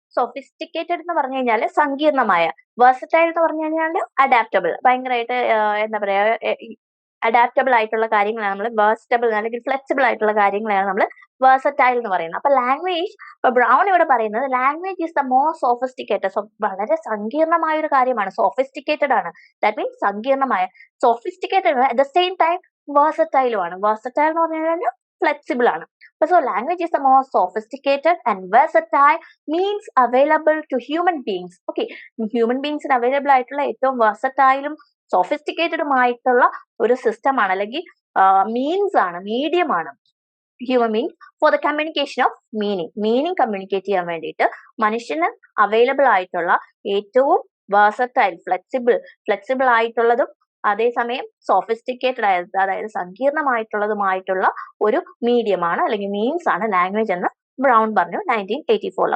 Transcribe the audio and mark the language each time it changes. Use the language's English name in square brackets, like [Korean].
[Malayalam] Sophisticated എന്ന് പറഞ്ഞു കഴിഞ്ഞാൽ സങ്കീർണമായ. വെർസറ്റൈൽ എന്ന് പറഞ്ഞു കഴിഞ്ഞാൽ അഡാപ്റ്റബിൾ, ഭയങ്കരമായിട്ട് എന്താ പറയാ അഡാപ്റ്റബിൾ ആയിട്ടുള്ള കാര്യങ്ങളാണ് നമ്മൾ വേഴ്സ്റ്റബിൾ അല്ലെങ്കിൽ ഫ്ലെക്സിബിൾ ആയിട്ടുള്ള കാര്യങ്ങളാണ് നമ്മൾ വേഴ്സറ്റൈൽ എന്ന് പറയുന്നത്. അപ്പൊ ലാംഗ്വേജ്, ഇപ്പൊ ബ്രൗൺ ഇവിടെ പറയുന്നത് [English] Language is the most sophisticated. [Malayalam] വളരെ സങ്കീർണമായ ഒരു കാര്യമാണ്. സോഫിസ്റ്റിക്കേറ്റഡ് ആണ്, [English] that means [Malayalam] സങ്കീർണമായ. Sophisticated [English] at the same time [Malayalam] വേഴ്സറ്റൈലും ആണ്. വേഴ്സറ്റൈൽ എന്ന് പറഞ്ഞു കഴിഞ്ഞാൽ ഫ്ലെക്സിബിൾ ആണ്. [English] So language is the most sophisticated and versatile means available to human beings. [Malayalam] Okay, human beings available ആയിട്ടുള്ള ഏറ്റവും versatile സോഫിസ്റ്റിക്കേറ്റഡുമായിട്ടുള്ള ഒരു സിസ്റ്റം ആണ്, അല്ലെങ്കിൽ മീൻസ് ആണ്, മീഡിയം ആണ് [English] human being for the communication of meaning [Malayalam] communicate ചെയ്യാൻ മനുഷ്യന് അവൈലബിൾ ആയിട്ടുള്ള ഏറ്റവും versatile ഫ്ലെക്സിബിൾ ആയിട്ടുള്ളതും അതേസമയം സോഫിസ്റ്റിക്കേറ്റഡ് ആയത്, അതായത് സങ്കീർണമായിട്ടുള്ളതുമായിട്ടുള്ള ഒരു മീഡിയമാണ് അല്ലെങ്കിൽ മീൻസ് ആണ് ലാംഗ്വേജ് എന്ന് ബ്രൗൺ പറഞ്ഞു 1984.